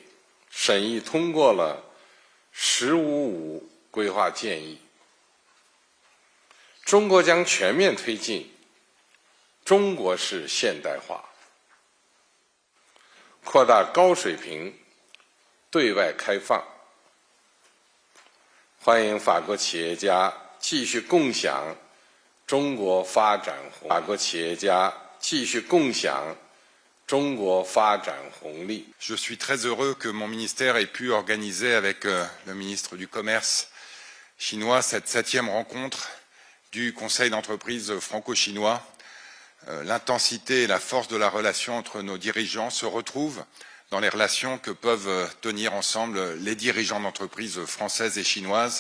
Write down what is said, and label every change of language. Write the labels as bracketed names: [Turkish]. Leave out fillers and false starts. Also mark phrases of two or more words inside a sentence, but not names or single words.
[Chinese] 建议，中国将全面推进中国式现代化，扩大高水平对外开放，欢迎法国企业家继续共享中国发展红利。 [French] Je suis très heureux que mon ministère ait pu organiser avec le ministre du Commerce chinois cette 7e rencontre du Conseil d'entreprise franco-chinois. L'intensité et la force de la relation entre nos dirigeants se retrouvent dans les relations que peuvent tenir ensemble les dirigeants d'entreprises françaises et chinoises.